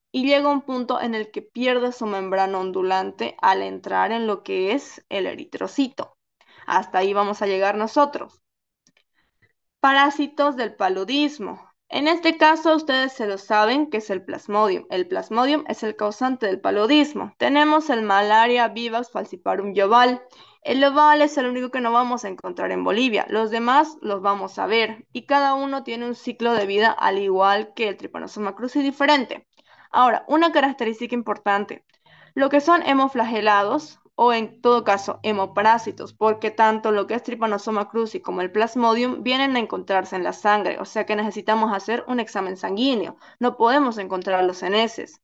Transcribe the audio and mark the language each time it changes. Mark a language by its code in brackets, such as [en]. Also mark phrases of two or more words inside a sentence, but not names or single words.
[es] Y llega un punto en el que pierde su membrana ondulante al entrar en lo que es el eritrocito. Hasta ahí vamos a llegar nosotros. Parásitos del paludismo. En este caso, ustedes se lo saben que es el Plasmodium. El Plasmodium es el causante del paludismo. Tenemos el Malaria Vivax falciparum yoval. El oval es el único que no vamos a encontrar en Bolivia. Los demás los vamos a ver y cada uno tiene un ciclo de vida al igual que el Trypanosoma cruzi diferente. Ahora, una característica importante. Lo que son hemoflagelados o en todo caso hemoparásitos, porque tanto lo que es Trypanosoma cruzi como el Plasmodium vienen a encontrarse en la sangre, o sea que necesitamos hacer un examen sanguíneo, no podemos encontrarlos en heces.